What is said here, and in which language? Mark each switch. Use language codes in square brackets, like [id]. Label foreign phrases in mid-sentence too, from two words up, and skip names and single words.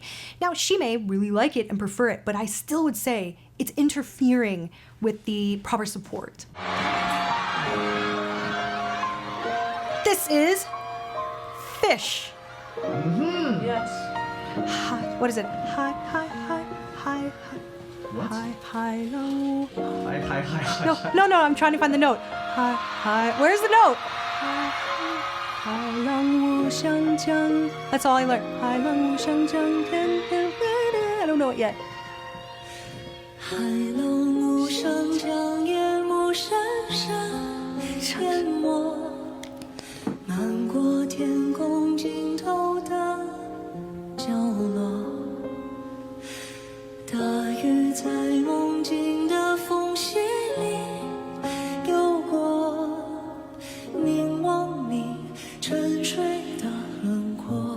[en] Now, she may really like it and prefer it, but I still would say it's interfering with the proper support. This is Fish. Mm-hmm. Yes. Hi, what is it? Hi, hi, hi, hi, hi. What? Hi, hi, low. Hi, hi, hi, hi. No, I'm trying to find the note. Hi, hi. Where's the note? Hi, hi, [zh] 浪无声将. [en] That's all I learned. Hi, [zh] 浪无声将. [en] I don't know it yet. [zh] 海浪无声将夜幕深深淹没，漫过天空尽头的角落。大雨在梦境的缝隙里游过，凝望你沉睡的轮廓，